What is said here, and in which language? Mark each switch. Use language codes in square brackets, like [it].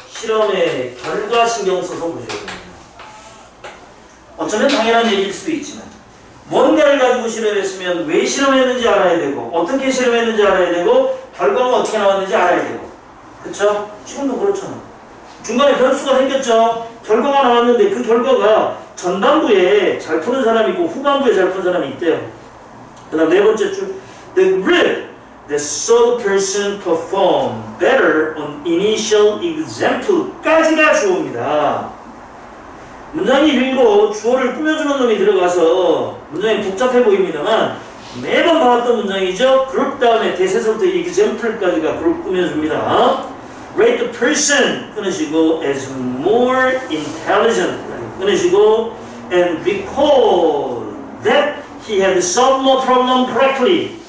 [ko] 실험의 결과 신경 써서 보셔야 됩니다. 어쩌면 당연한 얘기일 수도 있지만 뭔가를 가지고 실험했으면 왜 실험했는지 알아야 되고 어떻게 실험했는지 알아야 되고 결과가 어떻게 나왔는지 알아야 되고 그쵸? 지금도 그렇잖아. 중간에 변수가 생겼죠. 결과가 나왔는데 그 결과가 전반부에 잘 푸는 사람이 있고 후반부에 잘 푸는 사람이 있대요. 그 다음 네 번째 줄 [en] The group that saw the person perform better on initial example [ko] 까지가 주어입니다. 문장이 길고 주어를 꾸며주는 놈이 들어가서 문장이 복잡해 보입니다만 매번 봐왔던 문장이죠. 그룹 다음에 대세서부터 example까지가 그룹 꾸며줍니다. [en] Rate the person [ko] 끊으시고 [en] as more intelligent 끊으시고 and recall that he had solved more problem correctly.